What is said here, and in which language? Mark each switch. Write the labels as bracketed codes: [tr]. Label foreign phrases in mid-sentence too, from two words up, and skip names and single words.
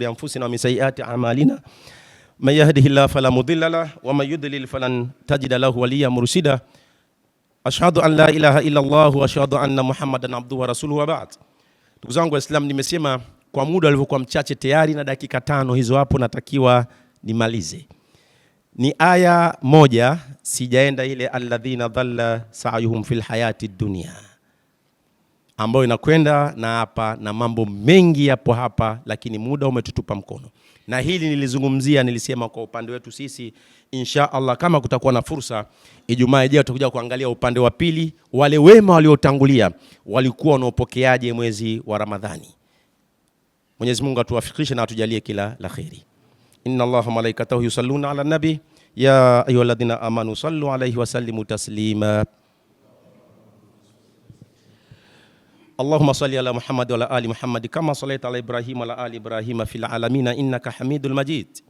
[ar] أنفسنا ومن سيئات أعمالنا من يهده الله فلا مضل له ومن يضلل فلن تجد له وليا مرشدا أشهد أن لا إله إلا الله وأشهد أن محمدا عبده ورسوله وبعد. [sw] Ndugu zangu Waislamu, nimesema kwa muda ulivyokuwa mchache tayari na dakika 5 hizo hapo natakiwa nimalize. Ni aya moja sijaenda ile [ar] الذين ضل سعيهم في الحياة الدنيا, [sw] ambayo inakwenda na hapa na mambo mengi yapo hapa, lakini muda umetutupa mkono. Na hili nilizungumzia, nilisema kwa upande wetu sisi [ar] إن شاء الله [sw] kama kutakuwa na fursa Ijumaa ijayo tutakuja kuangalia upande wa pili, wale wema waliotangulia walikuwa wanaopokeaje mwezi wa Ramadhani. Mwenyezi Mungu atuwafikishe na atujalie kila la kheri. [ar] إن الله ملائكته يصلون على النبي يا أيها الذين آمنوا صلوا عليه وسلموا تسليما. اللهم صل على محمد وعلى آل محمد كما صليت على إبراهيم وعلى آل إبراهيم في العالمين إنك حميد المجيد.